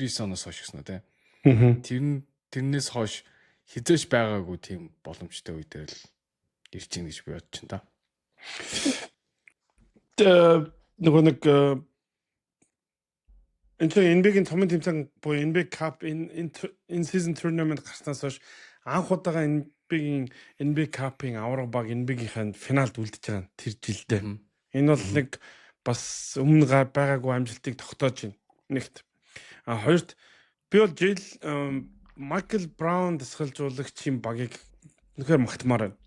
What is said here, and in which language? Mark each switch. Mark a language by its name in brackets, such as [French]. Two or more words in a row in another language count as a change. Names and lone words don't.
[Mongolian] 1999 оноос хойш гиснэ тий. Тэрнээс хойш хизээш байгаагүй тийм боломжтой үе дээр л ирж гин гэж би бодож байна та. Нөгөө нэг энэ NBA-ийн томын тэмцээн буюу [English] NBA Cup in season tournament [Mongolian] гарснаас хойш анх удаага NBA Cup-ын авраг баг NBA-ийн финалд үлдэж байгаа тэр жилдээ. Энэ бол нэг бас өмнө байгаагүй амжилтыг тогтоож байна. Нэгт. Хоёрт би бол жил Майкл Браун дасгалжуулагчийн багийг үнэхээр магтмаар байна.